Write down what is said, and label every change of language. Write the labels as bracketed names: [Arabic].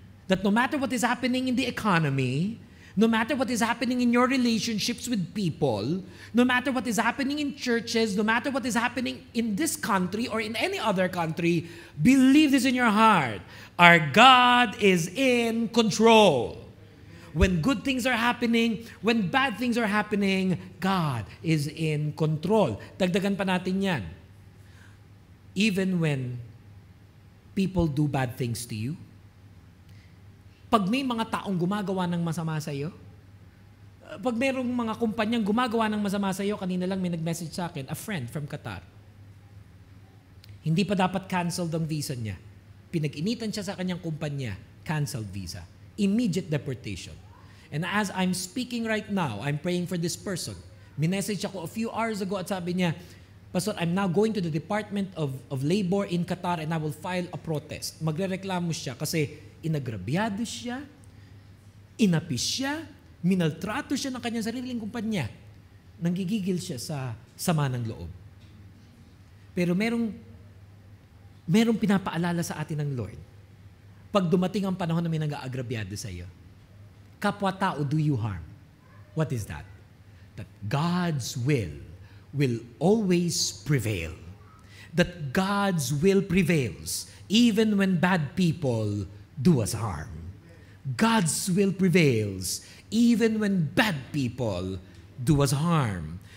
[English] That no matter what is happening in the economy, no matter what is happening in your relationships with people, no matter what is happening in churches, no matter what is happening in this country or in any other country, believe this in your heart. Our God is in control. When good things are happening, when bad things are happening, God is in control. [Filipino] Dagdagan pa natin yan. [English] Even when people do bad things to you, [Filipino] pag may mga taong gumagawa ng masama sa iyo, Pag merong mga kumpanyang gumagawa ng masama sa iyo, kanina lang may nag-message sa akin, [English] a friend from Qatar. [Filipino] Hindi pa dapat canceled ang visa niya. Pinag-initan siya sa kanyang kumpanya, canceled visa. [English] Immediate deportation. And as I'm speaking right now, I'm praying for this person. [Filipino] Minessage ako [English] a few hours ago [Filipino] at sabi niya, [English] Pastor, I'm now going to the Department of Labor in Qatar and I will file a protest. [Filipino] Magrereklamo siya kasi inagrabyado siya, inapis siya, minaltrato siya ng kanyang sariling kumpanya. Nanggigigil siya sa sama ng loob. Pero merong pinapaalala sa atin ng Lord. Pag dumating ang panahon na may nag-aagrabyado sa iyo, kapwa-tao [English] do you harm. What is that? That God's will always prevail. That God's will prevails even when bad people do us harm. God's will prevails even when bad people do us harm.